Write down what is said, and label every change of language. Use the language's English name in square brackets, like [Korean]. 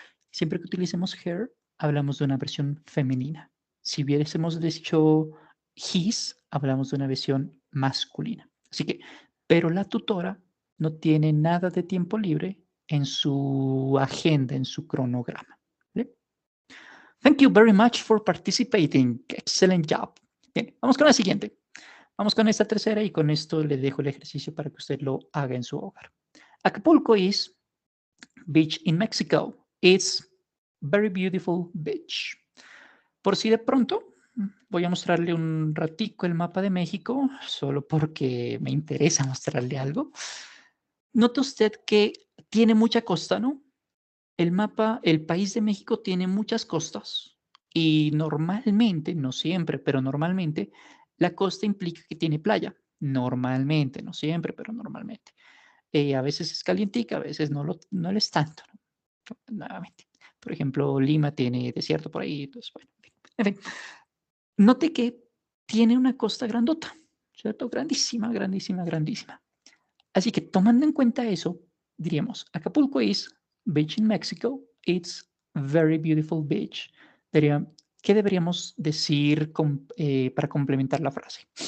[Spanish] Siempre que utilicemos her, hablamos de una versión femenina. Si hubiésemos dicho his, hablamos de una versión masculina. Así que, pero la tutora no tiene nada de tiempo libre en su agenda, en su cronograma. ¿Vale? [English] Thank you very much for participating. Excellent job. [Spanish] Bien, vamos con la siguiente. Vamos con esta tercera y con esto le dejo el ejercicio para que usted lo haga en su hogar. [English] Acapulco is beach in Mexico. It's very beautiful beach. [Spanish] Por si de pronto voy a mostrarle un ratico el mapa de México, solo porque me interesa mostrarle algo. Nota usted que tiene mucha costa, ¿no? El mapa, el país de México tiene muchas costas y normalmente, no siempre, pero normalmente, la costa implica que tiene playa. Normalmente, no siempre, pero normalmente. A veces es calientica, a veces no lo es tanto, ¿no? Nuevamente. Por ejemplo, Lima tiene desierto por ahí, entonces, bueno, en fin. Note que tiene una costa grandota, ¿cierto? Grandísima, grandísima, grandísima. Así que tomando en cuenta eso, diríamos, [English] Acapulco is beach in Mexico. It's very beautiful beach. [Spanish] ¿Qué deberíamos decir para complementar la frase?